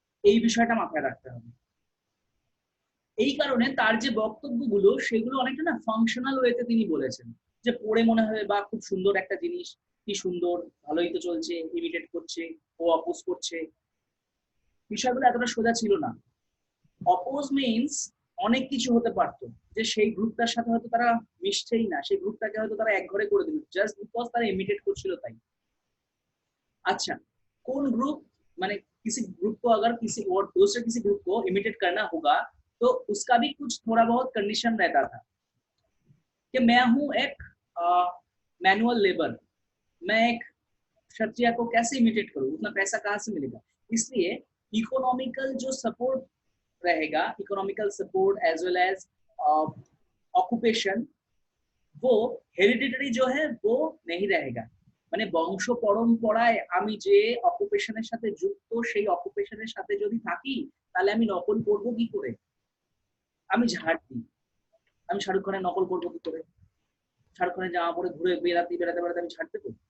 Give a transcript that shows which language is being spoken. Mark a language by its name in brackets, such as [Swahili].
[Bangla] এই বিষয়টা মাথায় রাখতে হবে। এই কারণে তার যে বক্তব্যগুলো সেগুলো অনেকটা না ফাংশনাল ওয়েতে তিনি বলেছেন, যে পড়ে মনে হয় বা খুব সুন্দর একটা জিনিস, কি সুন্দর, ভালোই তো চলছে, ইমিটেট করছে, ও অপোজ করছে। বিষয়গুলো এতটা সোজা ছিল না। অপোজ মিনস অনেক কিছু হতে পারতো, যে সেই গ্রুপটার সাথে হয়তো তারা মিশছেই না, সেই গ্রুপটাকে হয়তো তারা এক ঘরে করে দিল জাস্ট বিকজ তারা ইমিটেট করছিল তাই। [Hindi] अच्छा, कौन ग्रुप, माने किसी ग्रुप को अगर किसी और दूसरे किसी ग्रुप को इमिटेट करना होगा तो उसका भी कुछ थोड़ा बहुत कंडीशन रहता था कि मैं हूं एक मैनुअल लेबर, मैं एक क्षत्रिय को कैसे इमिटेट करूं, उतना पैसा कहाँ से मिलेगा। इसलिए इकोनॉमिकल जो सपोर्ट रहेगा, economical support as well age occupation, वो हेरिडिटरी जो है वो नहीं रहेगा। [Bangla] মানে বংশ পরম্পরায় আমি যে অকুপেশনের সাথে যুক্ত, সেই অকুপেশনের সাথে যদি থাকি তাহলে আমি নকল করব কি করে? আমি ঝাড় দিই, আমি শাহরুখ খানের নকল করবো কি করে? শাহরুখ খানের জামা পরে ঘুরে বেড়াতে বেড়াতে বেড়াতে আমি ঝাড় দেবো?